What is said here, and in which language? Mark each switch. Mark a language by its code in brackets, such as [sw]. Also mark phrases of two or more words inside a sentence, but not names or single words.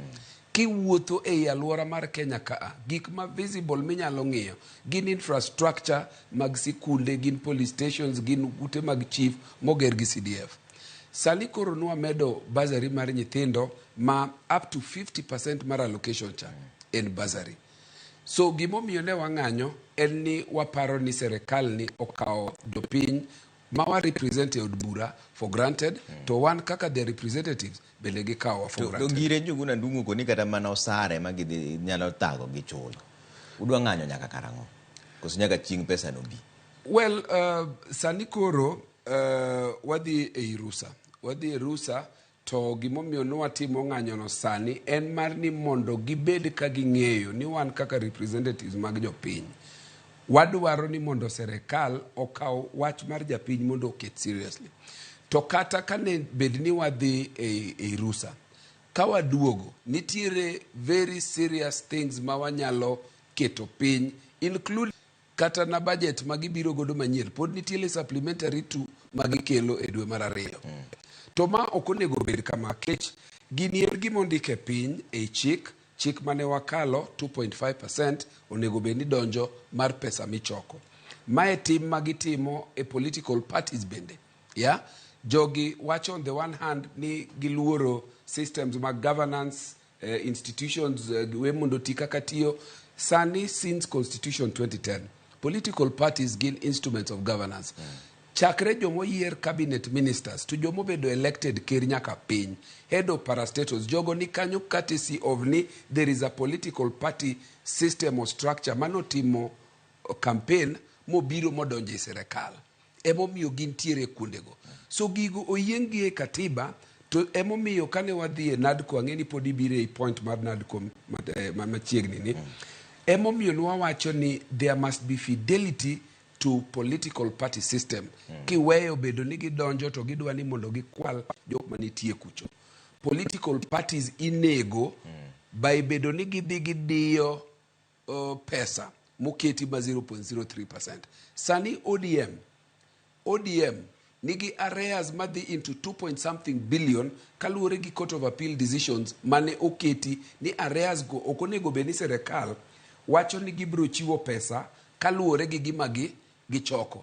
[luo] Kiwuotho e alwora mar Kenya kaa, gik ma visible minyalo ng'iyo, gin infrastructure mag sikunde, gin police stations, gin ute mag chief moger gi CDF. Sani koro nwa medo bazari mar nyithindo ma [en] up to 50% [luo] mar allocation cha en bazari. So gimomiyo ne wang'anyo en ni waparo ni serikal ni okawo jopiny ma wa represent od bura [en] for granted [luo] to wan kaka [en] the representatives [luo] bende gikawo [en] for granted. [luo] To ngire Njuguna Ndung'u koni kata mana osare ma gidhi nyalo tago gi chulo. Udwa ng'anyo nyaka karang'o? Koso nyaka chieng' pesa no bi. Well, sani koro wadhi e rusa. Wadhi e rusa to gimomiyo nwatimo ng'anyono sani en mar ni mondo gibed ka ging'eyo ni wan kaka representatives mag jopiny. Wadwaro ni mondo serikal okaw wach mar japiny mondo oket seriously. To kata kane bed ni wadhi e rusa, ka waduogo, nitiere [en] very serious things [luo] ma wanyalo keto piny, including kata na budget magibiro godo manyien pod nitiere supplementary to magikelo e dwe mar 2. To ma ok onego bed kama kech gini en gima ondike piny e chik mane wakalo 2.5% onego bed ni donjo mar pesa michoko. Mae tim magitimo e [en] political parties [luo] bende. Jogi wacho [en] on the one hand [luo] ni giluoro systems mag [en] governance institutions [luo] we mondo ti kaka tiyo. Sani [en] since Constitution 2010 political parties [luo] gin [en] instruments of governance. [luo] Chakre jomo yier [en] cabinet ministers [luo] to jomo bedo elected ker nyaka piny, [en] head of parastatos, [luo] jogo ni kanyo [en] courtesy of ni there is a political party system or structure [luo] manotimo campaign mobiro modonje serikal. Emomiyo gintiere kuondego. So gigo oyiengi e katiba to emomiyo kane wadhie NADCO ang'eni pod ibire e point mar NADCO machiegni ni. Emomiyo nwawacho ni [en] there must be fidelity to political party system. [luo] Kiweyo bedo ni gidonjo to gidwa ni mondo gikwal jok manitie kucho. [en] Political parties [luo] inego by bedo ni gidhi gidiyo pesa moketi ma 0.03%. Sani ODM nigi areas madhi into 2 billion kaluwore gi Court of Appeal decisions mane oketi ni areas go okonego beni serikal wacho ni gibro chiwo pesa kaluwore gi gima gichoko.